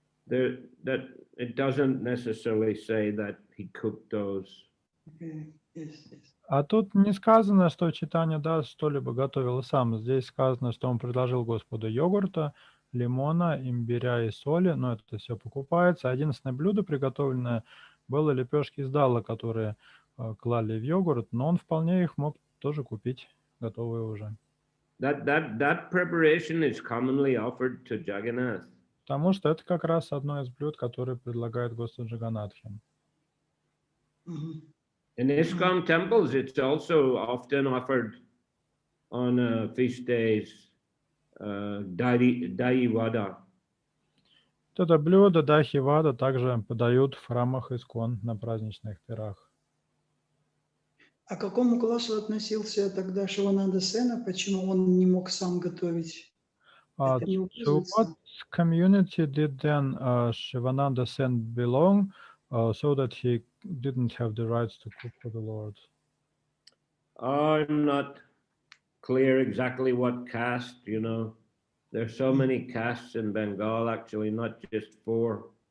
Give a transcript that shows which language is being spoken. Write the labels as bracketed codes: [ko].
[en] That it doesn't necessarily say that he cooked those. Okay. Yes, yes. [ru] А тут не сказано, что Чайтанья Дас что-либо готовил сам. Здесь сказано, что он предложил Господу йогурта, лимона, имбиря и соли, но это все покупается. Единственное блюдо, приготовленное, было лепешки из дала, которые клали в йогурт, но он вполне их мог тоже купить, готовые уже. [en] That preparation is commonly offered to Jagannath. [ru] Потому что это как раз одно из блюд, которые предлагает Господу Джаганатхи. [en] In ISKCON temples, it's also often offered on feast days, dahi vada. [ru] Это блюдо дахи вада также подают в храмах ИСККОН на праздничных пирах. А к какому классу относился тогда Шивананда Сена? Почему он не мог сам готовить? Это не [en] To [ru] указывается. [en] what community did then Shivananda Sen belong, so that he didn't have the rights to cook for the Lord? I'm not clear exactly what caste, you know. There's so many castes in Bengal, actually, not just 4.